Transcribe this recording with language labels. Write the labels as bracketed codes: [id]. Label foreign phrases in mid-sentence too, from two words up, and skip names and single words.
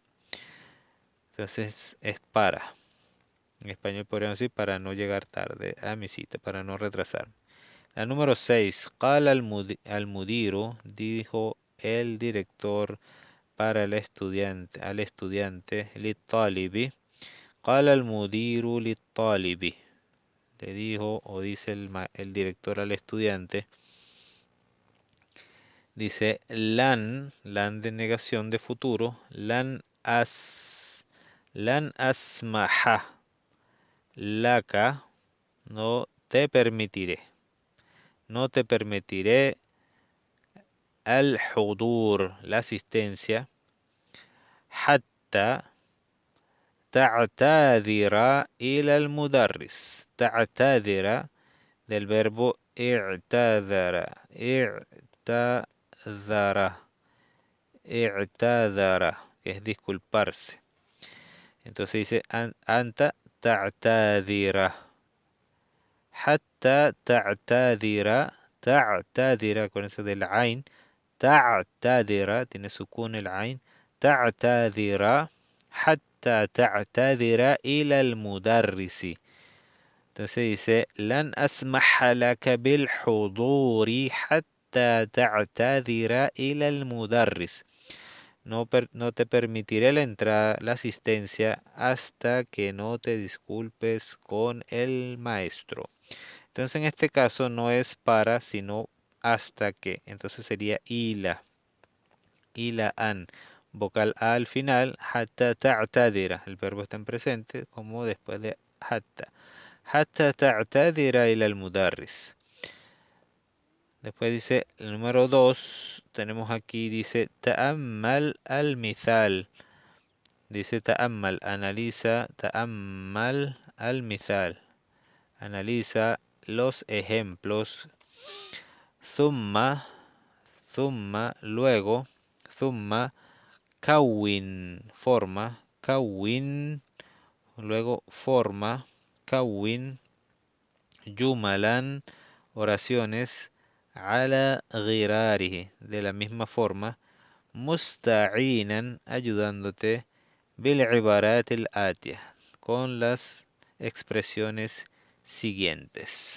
[es] Entonces es para. En español podríamos decir para no llegar tarde a mi cita, para no retrasarme. La número 6. [ar] قال المديرُ, [es] dijo el director para el estudiante, al estudiante, lit-talibi. [ar] قال المديرُ للطالبِ. [es] Le dijo o dice el director al estudiante. Dice lan de negación de futuro, [ar] لن أسمح لك, [es] no te permitiré. No te permitiré al-hudur, la asistencia, [ar] حتى تعتذر إلى المدرس. [es] Ta'tadira del verbo i'tadara. I'tadara, que es disculparse. Entonces dice [ar] أنت تعتذر. حتى تعتذر. [es] Ta'tadira con eso del ain. Ta'tadira, tiene sukun el ain. [ar] تعتذر. حتى تعتذر إلى المدرسِ. [es] Entonces dice, [ar] لن أسمح لك بالحضور حتى تعتذر إلى المدرس. [es] No te permitiré la entrada, la asistencia, hasta que no te disculpes con el maestro. Entonces en este caso no es para, sino hasta que. Entonces sería [ar] إلى أن. [es] Vocal A al final, [ar] حتى تعتذر. [es] El verbo está en presente, como después de hatta. [ar] حتى تعتذر إلى المدرس. [es] Después dice el número 2, tenemos aquí, dice [ar] تأمل المثال. [es] Dice ta'ammal, analiza, [ar] تأمل المثال. [es] Analiza los ejemplos. Thumma, luego, [ar] ثم، كوّن, [es] forma, kawin, luego forma, [ar] كوّن جملاً, [es] oraciones, [ar] على غراره, [es] de la misma forma, musta'inan, ayudándote, [ar] بالعبارات الآتية, [es] con las expresiones siguientes.